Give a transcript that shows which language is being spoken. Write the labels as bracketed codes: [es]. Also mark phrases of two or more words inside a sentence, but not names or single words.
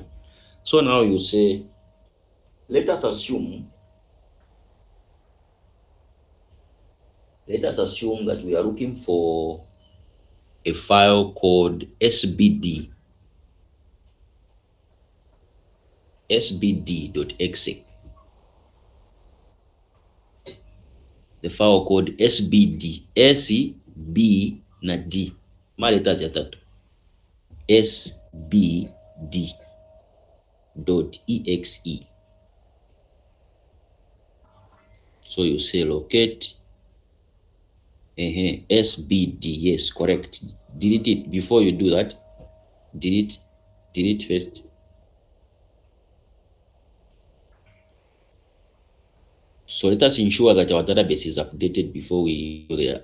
[en] So now you say, let us assume that we are looking for a file called sbd.exe. The file called sbd, sb na d, [bem] ma letters ya tatu, [en] sbd.exe. So you say locate sbd, yes, correct. Delete it. Before you do that, delete first. So let us ensure that our database is updated before we go there.